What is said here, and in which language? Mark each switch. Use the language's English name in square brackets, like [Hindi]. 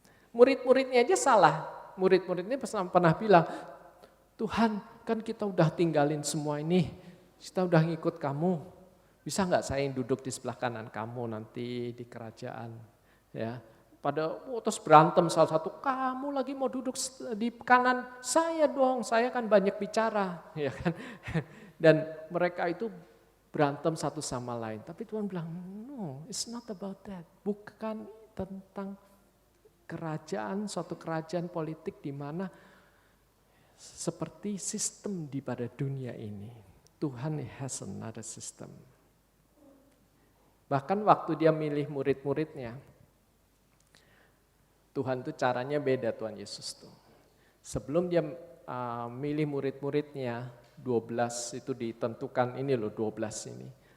[Indonesian] Murid-muridnya aja salah. Murid-muridnya pernah bilang, Tuhan kan kita udah tinggalin semua ini, kita udah ngikut kamu. Bisa nggak saya yang duduk di sebelah kanan kamu nanti di kerajaan? Ya. Terus berantem salah satu, kamu lagi mau duduk di kanan saya dong, saya kan banyak bicara, ya kan? Dan mereka itu berantem satu sama lain. Tapi Tuhan bilang, [English] no, it's not about that. [Indonesian] Bukan tentang kerajaan, suatu kerajaan politik di mana seperti sistem di pada dunia ini. [English] Tuhan has another system. [Indonesian] Bahkan waktu dia milih murid-muridnya, Tuhan tuh caranya beda Tuhan Yesus tuh. Sebelum dia milih murid-muridnya, 12 itu ditentukan, ini loh 12 ini.